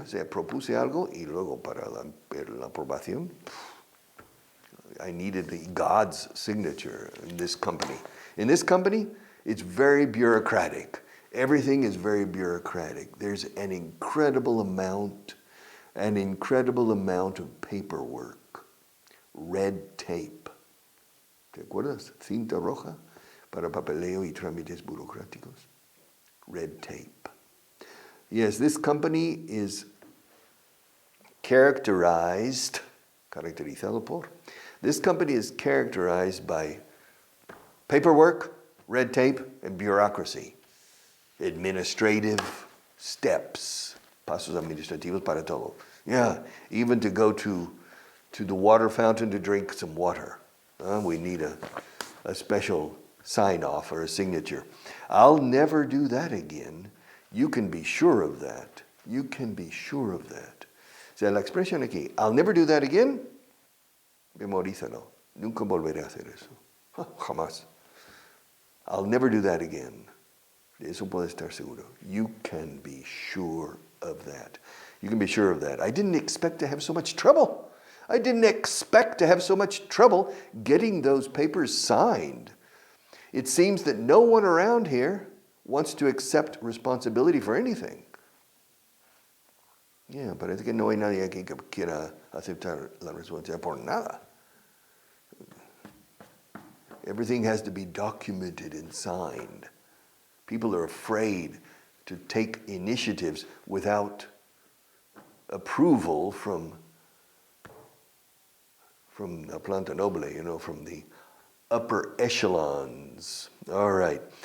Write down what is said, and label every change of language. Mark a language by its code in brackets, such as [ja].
[es] O sea, propuse algo y luego para la aprobación. [en] I needed God's signature in this company. In this company, it's very bureaucratic. Everything is very bureaucratic. There's an incredible amount of paperwork, red tape. [es] ¿Te acuerdas? Cinta roja para papeleo y trámites burocráticos. [en] Red tape. Yes, this company is [es] caracterizado por. [en] This company is characterized by paperwork, red tape, and bureaucracy. Administrative steps. [es] Pasos administrativos para todo. [en] Yeah, even to go to the water fountain to drink some water. We need a special sign-off or a signature. I'll never do that again. You can be sure of that. You can be sure of that. [es] O sea, la expresión aquí, [en] I'll never do that again, [es] memorízalo. Nunca volveré a hacer eso. Jamás. [en] I'll never do that again. [es] De eso puedo estar seguro. [en] You can be sure of that. You can be sure of that. I didn't expect to have so much trouble. I didn't expect to have so much trouble getting those papers signed. It seems that no one around here wants to accept responsibility for anything. [es] Yeah, parece que no hay nadie aquí que quiera aceptar la responsabilidad por nada. [en] Everything has to be documented and signed. People are afraid to take initiatives without approval from [es] la planta noble, [en] from the upper echelons. All right.